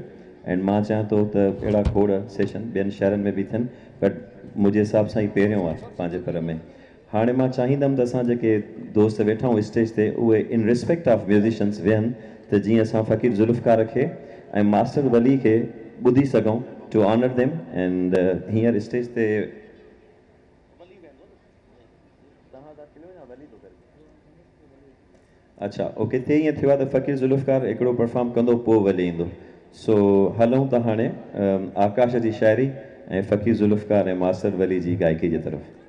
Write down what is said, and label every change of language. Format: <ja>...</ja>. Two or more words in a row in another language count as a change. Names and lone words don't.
<sd>एंड मां चाहियां थो त अहिड़ा खोड़ सेशन ॿियनि शहरनि में बि थियनि, बट मुंहिंजे हिसाब सां ई पहिरियों आहे पंहिंजे पर में। हाणे मां चाहींदुमि त असां जेके दोस्त वेठा आहियूं स्टेज ते, उहे</sd> <en>in respect of musicians</en> <sd>वेहनि, त जीअं असां फ़क़ीर ज़ुल्फ़कार खे ऐं मास्टर वली खे ॿुधी सघूं,</sd> <en>to honour them.</en> <sd>एंड हींअर स्टेज ते अच्छा ओके ते ईअं थियो आहे त फ़क़ीर ज़ुल्फ़कार हिकिड़ो परफॉर्म कंदो, पोइ वली ईंदो। सो हलूं था हाणे आकाश जी शाइरी ऐं फ़क़ीर ज़ुल्फ़कार ऐं मास्टर वली जी गायकी जे तरफ़।</sd>